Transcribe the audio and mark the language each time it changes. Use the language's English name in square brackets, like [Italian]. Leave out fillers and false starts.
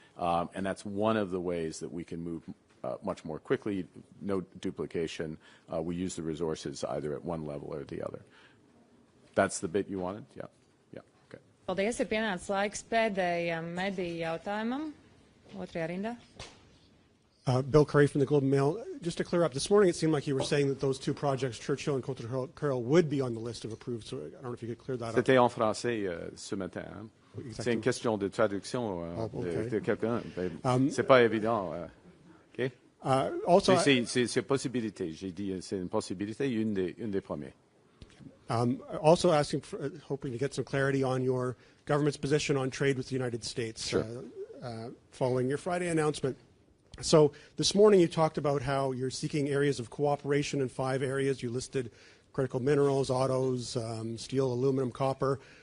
[English] And that's one of the ways that we can move much more quickly, no duplication. We use the resources either at one level or the other. That's the bit you wanted? Yeah. Okay. [Latvian] Paldies, ir pienācis laiks pēdējam mediju jautājumam. Otrajā rindā. [English] Bill Curry from the Globe and Mail. Just to clear up, this morning it seemed like you were saying that those two projects, Churchill and Contrecoeur, would be on the list of approved. So I don't know if you could clear that up. [French] C'était en français ce matin. Hein? C'est une question de traduction de quelqu'un. C'est pas évident. Okay? [English] Also, [French] c'est possibilité. J'ai dit c'est une possibilité, une des premières. [English] Also asking, hoping to get some clarity on your government's position on trade with the United States. Sure. Following your Friday announcement. So this morning you talked about how you're seeking areas of cooperation in 5 areas. You listed critical minerals, autos, steel, aluminum, copper.